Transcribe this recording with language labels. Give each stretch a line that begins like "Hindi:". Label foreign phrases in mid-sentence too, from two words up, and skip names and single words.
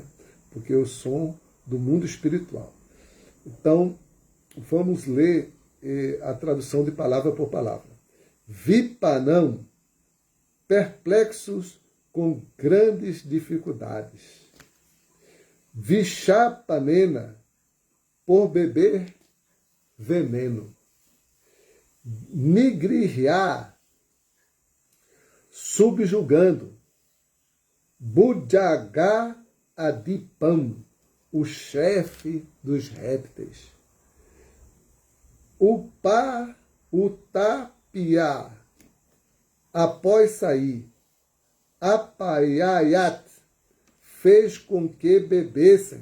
Portuguese: Porque é o som do mundo espiritual. Então, vamos ler a tradução de palavra por palavra. Vipanam, perplexos com grandes dificuldades. Vishapanena, por beber veneno. Nigrihya, subjugando.
Sanskrit: Bujagá Adipam,
Portuguese: o chefe dos répteis. Utapia, após sair. Apayayat, fez com que bebessem.